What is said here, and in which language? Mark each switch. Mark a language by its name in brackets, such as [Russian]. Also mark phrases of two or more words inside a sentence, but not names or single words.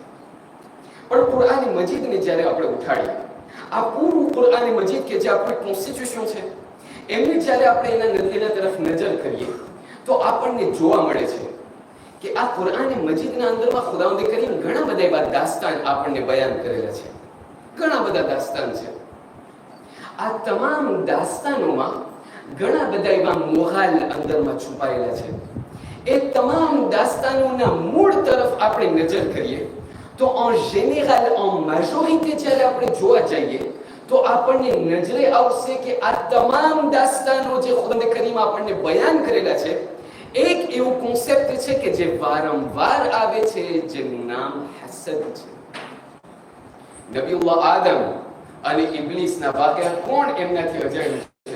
[Gujarati] પણ કુરાન મજીદને જ્યારે આપણે ઉઠાડીએ, આ પૂરું કુરાન મજીદ કે જે આપણી કોન્સ્ટિટ્યુશન છે એમને જ્યારે આપણે એના તરફ નજર કરીએ તો આપણને જોવા મળે છે કે આ કુરાન મજીદના અંદરમાં ખુદાવંદે કરીને ઘણા બધા એવા દાસ્તાન આપણને બયાન કરેલા છે, ઘણા બધા દાસ્તાન છે. આ તમામ દાસ્તાનોમાં ઘણા બધા એવા મોહાલ અંદરમાં છુપાયેલા છે. એ તમામ દાસ્તાનોના મૂળ તરફ આપણે નજર કરીએ તો [French] en général en majorité [Gujarati] જ્યારે આપણે જોવા જઈએ તો આપણને નજરે આવશે કે આ તમામ દાસ્તાનો જે ખુદાવંદે કરીમ આપણને બયાન કરેલા છે એક એવું કોન્સેપ્ટ છે કે જે વારંવાર આવે છે, જેનું નામ હસદ છે. નબીઉલ્લાહ આદમ અને ઇબ્લીસના વાક્યા કોણ એમનાથી અજાણ્યું છે?